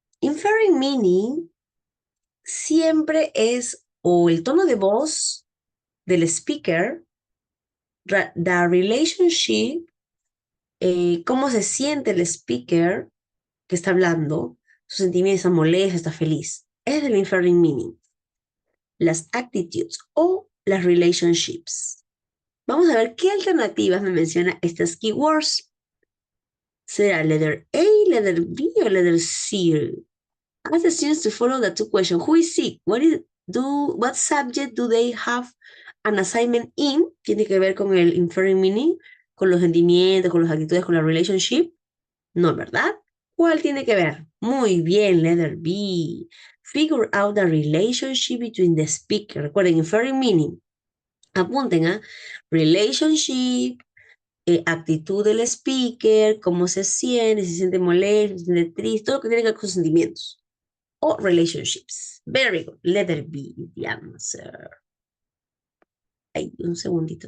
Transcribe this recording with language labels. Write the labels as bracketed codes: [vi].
[es] Inferring meaning siempre es o el tono de voz del speaker, the relationship, cómo se siente el speaker que está hablando, sus sentimientos, está molesto, está feliz. Es el inferring meaning. Las actitudes o las relationships. Vamos a ver qué alternativas me menciona estas keywords. ¿Será letter A, letter B o letter C? [en] Ask the students to follow the two questions. Who is sick? What subject do they have an assignment in? [es] Tiene que ver con el inferring meaning, con los sentimientos, con las actitudes, con la relationship. No, ¿verdad? ¿Cuál tiene que ver? Muy bien, letter B. [en] Figure out the relationship between the speaker. Recuerden, inferring meaning. [es] Apunten a relationship, actitud del speaker, cómo se siente molesto, se siente triste, todo lo que tiene que ver con sentimientos. [en] O relationships. Very good. Letter B is the answer. [es] Ay, un segundito.